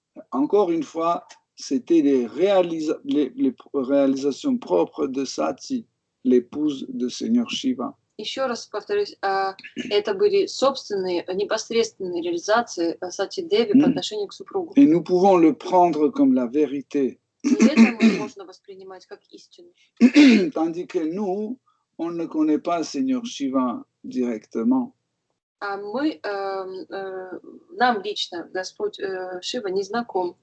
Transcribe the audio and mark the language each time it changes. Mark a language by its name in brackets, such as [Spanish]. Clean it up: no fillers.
[French] Encore une fois, c'était les réalisations propres de Sati, l'épouse de Seigneur Shiva. [Russian] Еще раз повторюсь, это были собственные, непосредственные реализации Сати Деви по отношению к супругу. [French] Et nous pouvons le prendre comme la vérité. [Russian] И это можно воспринимать как истину. [French] Tandis que nous, on ne connaît pas Seigneur Shiva directement. [Russian] А нам лично Господь Шива не знаком.